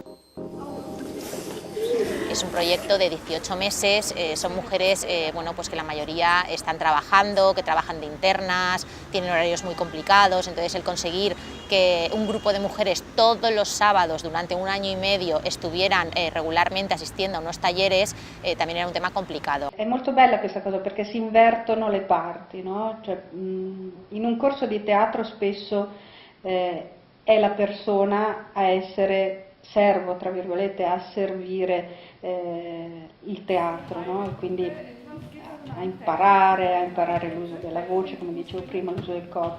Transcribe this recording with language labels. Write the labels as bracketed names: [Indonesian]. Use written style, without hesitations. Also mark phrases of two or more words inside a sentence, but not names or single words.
[Spanish] Es un proyecto de 18 meses, son mujeres pues que la mayoría están trabajando, que trabajan de internas, tienen horarios muy complicados, entonces el conseguir que un grupo de mujeres todos los sábados durante 1 año y medio estuvieran regularmente asistiendo a unos talleres también era un tema complicado. [Italian] È molto bella questa cosa perché si invertono le parti, no? Cioè, in un corso di teatro spesso è la persona a essere servo, tra virgolette, a servire il teatro, no? E quindi a imparare l'uso della voce, come dicevo prima, l'uso del corpo.